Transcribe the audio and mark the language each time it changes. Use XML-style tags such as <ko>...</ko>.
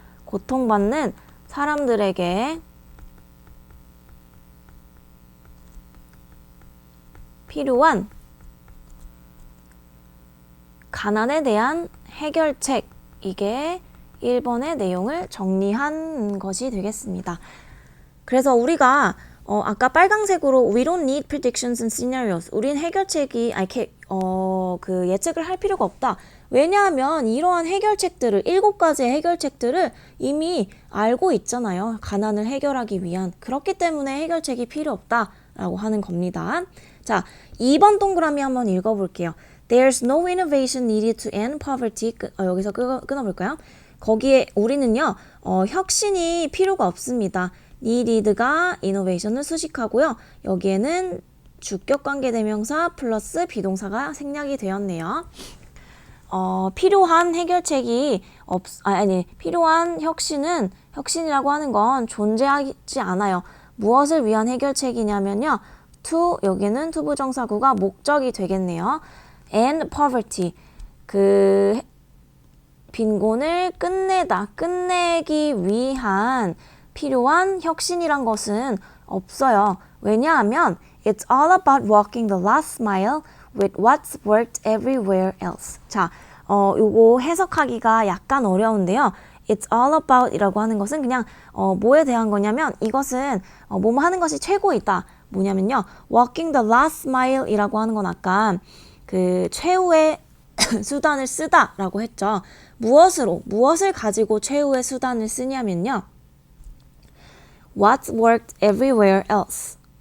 <ko>고통받는 사람들에게 필요한 가난에 대한 해결책, 이게 1번의 내용을 정리한 것이 되겠습니다. 그래서 우리가 아까 빨강색으로</ko> <en>We don't need predictions and scenarios.</en> <ko>우린 해결책이 그 예측을 할 필요가 없다. 왜냐하면 이러한 해결책들을 7가지의 해결책들을 이미 알고 있잖아요. 가난을 해결하기 위한. 그렇기 때문에 해결책이 필요 없다라고 하는 겁니다. 자, 2번 동그라미 한번 읽어볼게요.</ko> <en>There's no innovation needed to end poverty.</en> <ko>여기서 끊어볼까요? 거기에 우리는요, 혁신이 필요가 없습니다. needed가 innovation을 수식하고요. 여기에는 주격관계 대명사 플러스 비동사가 생략이 되었네요. 필요한 해결책이 필요한 혁신이라고 하는 건 존재하지 않아요. 무엇을 위한 해결책이냐면요. to, 여기는 to 부정사구가 목적이 되겠네요.</ko> <en>and poverty,</en> <ko>그 빈곤을 끝내기 위한 필요한 혁신이란 것은 없어요. 왜냐하면</ko> <en>it's all about walking the last mile with what's worked everywhere else. 자,</en> <ko>요거 해석하기가 약간 어려운데요.</ko> <en>It's all about</en> <ko>이라고 하는 것은 그냥 뭐에 대한 거냐면 이것은 뭐뭐 하는 것이 최고이다. 뭐냐면요.</ko> <en>Walking the last mile</en> <ko>이라고 하는 건 아까 그 최후의 수단을 쓰다라고 했죠. 무엇을 가지고 최후의 수단을 쓰냐면요.</ko> <en>What's worked everywhere else.</en>